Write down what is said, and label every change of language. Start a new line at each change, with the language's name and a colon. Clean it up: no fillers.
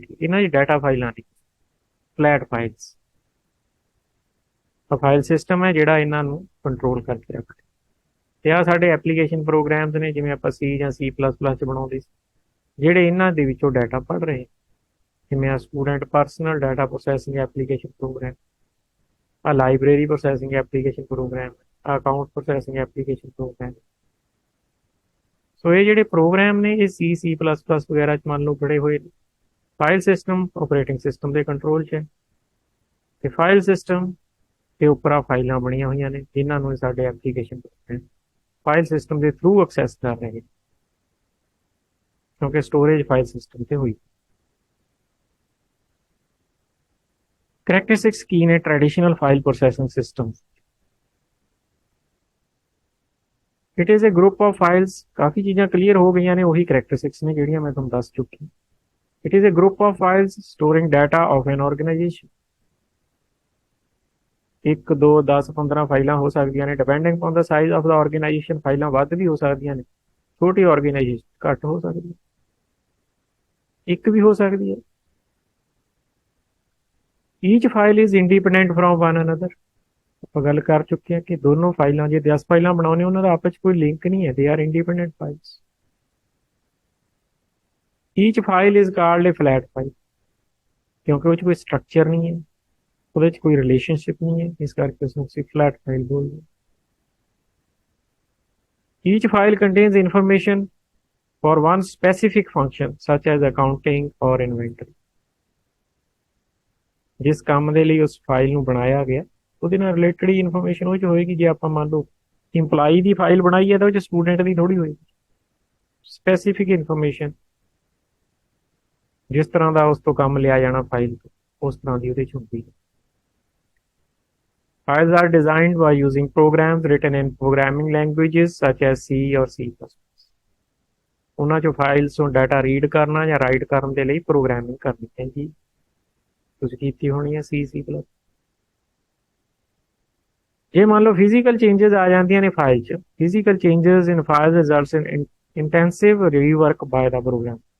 Punjabi: ਇਹਨਾਂ ਦੀ ਡਾਟਾ ਫਾਈਲਾਂ ਨੇ ਫਲੈਟ ਫਾਈਲਸ। ਫਾਈਲ ਸਿਸਟਮ ਹੈ ਜਿਹੜਾ ਇਹਨਾਂ ਨੂੰ ਕੰਟਰੋਲ ਕਰਕੇ ਰੱਖਦਾ। ਤੇ ਆ ਸਾਡੇ ਐਪਲੀਕੇਸ਼ਨ ਪ੍ਰੋਗਰਾਮਸ ਨੇ, ਜਿਵੇਂ ਆਪਾਂ C ਜਾਂ C++ 'ਚ ਬਣਾਉਂਦੇ ਸੀ, ਜਿਹੜੇ ਇਹਨਾਂ ਦੇ ਵਿੱਚੋਂ ਡਾਟਾ ਪੜ੍ਹ ਰਹੇ, ਜਿਵੇਂ ਆ student personal data processing application programme, ਆ ਲਾਇਬ੍ਰੇਰੀ ਪ੍ਰੋਸੈਸਿੰਗ ਐਪਲੀਕੇਸ਼ਨ ਪ੍ਰੋਗਰਾਮ, ਆ ਅਕਾਊਂਟ ਪ੍ਰੋਸੈਸਿੰਗ ਐਪਲੀਕੇਸ਼ਨ ਪ੍ਰੋਗਰਾਮ। ਸੋ ਇਹ ਜਿਹੜੇ ਪ੍ਰੋਗਰਾਮ ਨੇ ਇਹ C++ ਵਗੈਰਾ 'ਚ ਮੰਨ ਲਓ ਪੜ੍ਹੇ ਹੋਏ ਨੇ। ਫਾਈਲ ਸਿਸਟਮ ਆਪਰੇਟਿੰਗ ਸਿਸਟਮ ਦੇ ਕੰਟਰੋਲ 'ਚ ਹੈ ਤੇ ਫਾਈਲ ਸਿਸਟਮ ਦੇ ਉੱਪਰ ਆ ਫਾਈਲਾਂ ਬਣੀਆਂ ਹੋਈਆਂ ਨੇ ਜਿਨ੍ਹਾਂ ਨੂੰ ਸਾਡੇ ਐਪਲੀਕੇਸ਼ਨ ਫਾਈਲ ਸਿਸਟਮ ਦੇ ਥਰੂ ਐਕਸੈਸ ਕਰ ਰਹੇ, ਕਿਉਂਕਿ ਸਟੋਰੇਜ ਫਾਈਲ ਸਿਸਟਮ ਤੇ ਹੋਈ। Characteristics ਕੀ ਨੇ traditional file processing system।
English: It is a group of files।
Punjabi: ਕਾਫੀ ਚੀਜ਼ਾਂ ਕਲੀਅਰ ਹੋ ਗਈਆਂ ਨੇ, ਉਹੀ characteristics ਨੇ ਜਿਹੜੀਆਂ ਮੈਂ ਤੁਹਾਨੂੰ ਦੱਸ ਚੁੱਕੀ।
English: It is a group of files storing data of an organization।
Punjabi: 1 2 10 15 ਫਾਈਲਾਂ ਹੋ ਸਕਦੀਆਂ ਨੇ,
English: Depending on the size of the organisation.
Punjabi: ਫਾਈਲਾਂ ਵੱਧ ਵੀ ਹੋ ਸਕਦੀਆਂ ਨੇ, ਛੋਟੀ ਆਰਗੇਨਾਈਜੇਸ਼ਨ ਘੱਟ ਹੋ ਸਕਦੀ ਹੈ, ਇੱਕ ਵੀ ਹੋ ਸਕਦੀ ਹੈ।
English: Each file is independent from one another.
Punjabi: ਆਪਾਂ ਗੱਲ ਕਰ ਚੁੱਕੇ ਹਾਂ ਕਿ ਦੋਨੋਂ ਫਾਈਲਾਂ ਜੇ 10 ਫਾਈਲਾਂ ਬਣਾਉਣੇ ਉਹਨਾਂ ਦਾ ਆਪਸ ਵਿੱਚ ਕੋਈ ਲਿੰਕ ਨਹੀਂ ਹੈ,
English: They are independent files. Each file is called a flat file,
Punjabi: ਕਿਉਂਕਿ ਉਹ 'ਚ ਕੋਈ ਸਟਰਕਚਰ ਨਹੀਂ ਹੈ, ਉਹਦੇ 'ਚ ਕੋਈ ਰਿਲੇਸ਼ਨਸ਼ਿਪ ਨਹੀਂ ਹੈ, ਇਸ ਕਰਕੇ ਉਸਨੂੰ ਅਸੀਂ ਫਲੈਟ ਫਾਈਲ ਬੋਲਦੇ।
English: Each file contains information for one specific function such as accounting or inventory।
Punjabi: ਜਿਸ ਕੰਮ ਦੇ ਲਈ ਉਸ ਫਾਈਲ ਨੂੰ ਬਣਾਇਆ ਗਿਆ ਉਹਦੇ ਨਾਲ ਰਿਲੇਟਡ ਹੀ ਇਨਫੋਰਮੇਸ਼ਨ ਉਹ 'ਚ ਹੋਏਗੀ। ਜੇ ਆਪਾਂ ਮੰਨ ਲਓ ਇੰਪਲਾਈ ਦੀ ਫਾਈਲ ਬਣਾਈ ਹੈ ਤਾਂ ਉਹ 'ਚ ਸਟੂਡੈਂਟ ਦੀ ਥੋੜ੍ਹੀ ਹੋਏਗੀ। ਸਪੈਸੀਫਿਕ ਇਨਫੋਰਮੇਸ਼ਨ ਜਿਸ ਤਰ੍ਹਾਂ ਦਾ ਉਸ ਤੋਂ ਕੰਮ ਲਿਆ ਜਾਣਾ ਫਾਈਲ ਤੋਂ, ਉਸ ਤਰ੍ਹਾਂ ਦੀ ਉਹਦੇ 'ਚ ਹੁੰਦੀ ਹੈ।
English: Files are designed by using programs written in programming languages such as C or C++।
Punjabi: ਉਹਨਾਂ 'ਚੋਂ ਫਾਈਲਸ ਤੋਂ ਡਾਟਾ ਰੀਡ ਕਰਨਾ ਜਾਂ ਰਾਈਟ ਕਰਨ ਦੇ ਲਈ ਪ੍ਰੋਗਰਾਮਿੰਗ ਕਰਨੀ ਚਾਹੀਦੀ, ਤੁਸੀਂ ਕੀਤੀ ਹੋਣੀ ਹੈ C++। ਜੇ ਮੰਨ ਲਓ ਫਿਜ਼ੀਕਲ ਚੇਂਜਸ ਆ ਜਾਂਦੀਆਂ ਨੇ ਫਾਈਲ 'ਚ,
English: Physical changes in file results in intensive rework by the program.